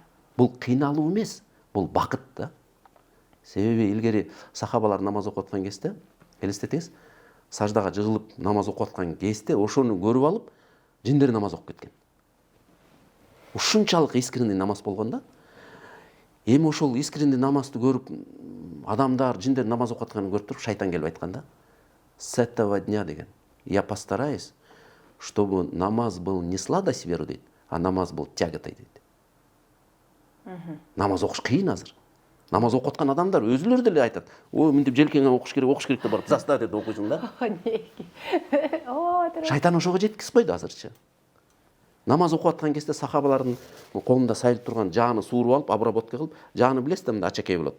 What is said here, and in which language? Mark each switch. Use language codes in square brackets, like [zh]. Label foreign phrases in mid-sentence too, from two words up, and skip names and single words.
[ky] Бул кыйналуу эмес, бул бакыт да. Себеби илгери сахабалар намаз окуп аткан кезде, элестетиңиз, саждага жыгылып намаз окуп аткан кезде ошону көрүп алып, жиндер намаз окуп кеткен. Ушунчалык искренний намаз болгон да. Эми ошол искренний намазды көрүп, адамдар, жиндер намаз окуп атканын көрүп туруп, шайтан келип айтканда, [ru] с этого дня деген, я постараюсь, чтобы намаз был не сладость веры дейт, а намаз был тяготой дейт. [ky] Намаз окуш кыйын азыр. Намаз окуп аткан адамдар өзүлөрү деле айтат. Ой, мынтип желкеңе окуш керек деп барып заставить этип окуйсуң да. Шайтан ошого жеткизип койду азырчы. Намаз окуп аткан кезде сахабалардын колунда сайылып турган жааны сууруп алып, обработка кылып, жааны билесиз да, мында ачакей болот.